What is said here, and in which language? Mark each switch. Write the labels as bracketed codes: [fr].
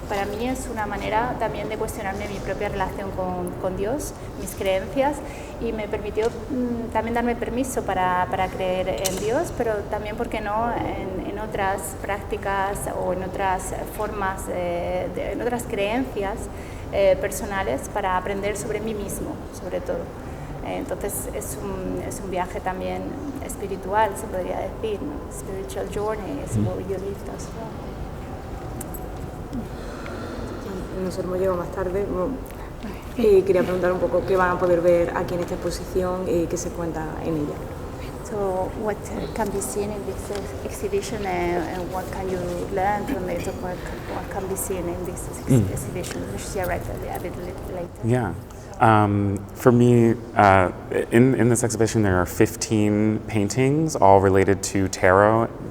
[es] Para mí es una manera también de cuestionarme mi propia relación con Dios, mis creencias, y me permitió también darme permiso para creer en Dios, pero también, ¿por qué no?, en otras prácticas o en otras formas, en otras creencias personales para aprender sobre mí mismo, sobre todo. Entonces es un viaje también espiritual, se podría decir, ¿no? [en] Spiritual journey, es what you lived as well. [es] Nosotros hemos llegado más tarde y quería preguntar un poco qué van a poder ver aquí en esta exposición y qué se cuenta en ella. [en] So what can be seen in this exhibition and what can you learn from it, what can be seen in this exhibition? We'll share it a bit later. Yeah. For me, in this exhibition, there are 15 paintings, all related to tarot.